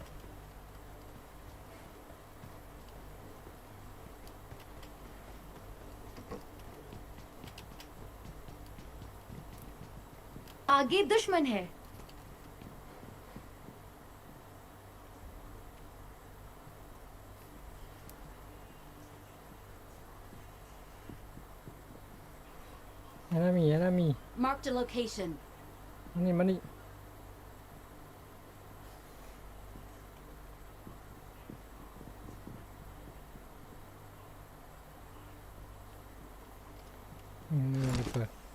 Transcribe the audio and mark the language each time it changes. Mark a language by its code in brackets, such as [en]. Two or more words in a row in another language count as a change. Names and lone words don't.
[hi] आगे दुश्मन है। [th] ยังน่ามี [en] Marked a location. [th] มานี่ไม่เปิด